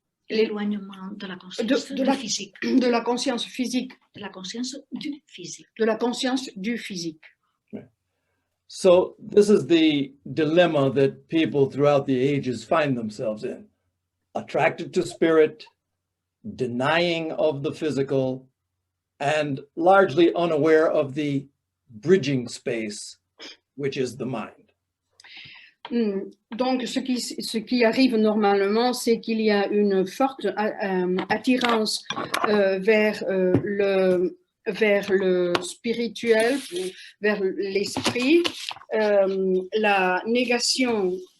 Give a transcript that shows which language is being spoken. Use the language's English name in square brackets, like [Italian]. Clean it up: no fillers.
[French] l'éloignement de la conscience physique. De la conscience physique. De la conscience du physique. De la conscience du physique. [English] So this is the dilemma that people throughout the ages find themselves in. Attracted to spirit, denying of the physical, and largely unaware of the bridging space, which is the mind. [French] Donc, ce qui arrive normalement, c'est qu'il y a une forte attirance vers le spirituel, vers l'esprit, la négation